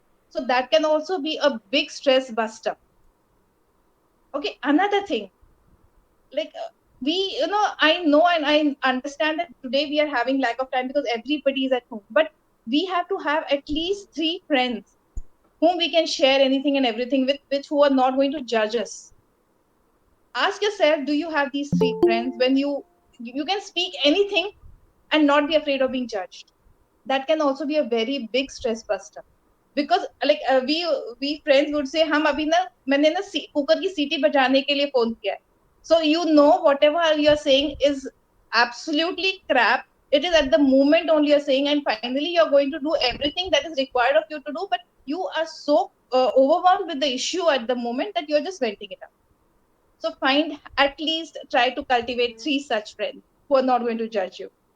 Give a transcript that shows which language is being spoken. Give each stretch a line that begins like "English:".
English: So that can also be a big stress buster. Okay, another thing, like we, you know and I understand that today we are having lack of time because everybody is at home, but we have to have at least 3 friends whom we can share anything and everything with, which who are not going to judge us. Ask yourself, do you have these 3 friends when you can speak anything and not be afraid of being judged? That can also be a very big stress buster. Because like we friends would say,
Hindi: हम अभी ना मैंने ना cooker की सीटी बजाने के लिए फोन किया है.
English: So you know whatever you're saying is absolutely crap. It is at the moment only you're saying, and finally you're going to do everything that is required of you to do, but you are so overwhelmed with the issue at the moment that you're just venting it out. So find, at least try to cultivate 3 such friends who are not going to judge you.